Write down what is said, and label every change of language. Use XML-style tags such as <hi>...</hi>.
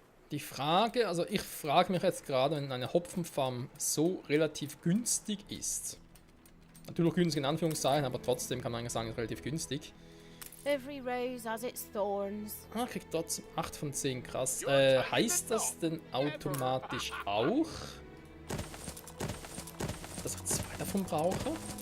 <de>Die Frage, also ich frage mich jetzt gerade, wenn eine Hopfenfarm so relativ günstig ist. Natürlich günstig in Anführungszeichen, aber trotzdem kann man eigentlich sagen, relativ günstig.</de> <en>Every rose has its thorns.</en> <de>Ah, kriegt trotzdem 8 von 10, krass. Heißt das denn automatisch auch, dass ich 2 davon brauche?</de>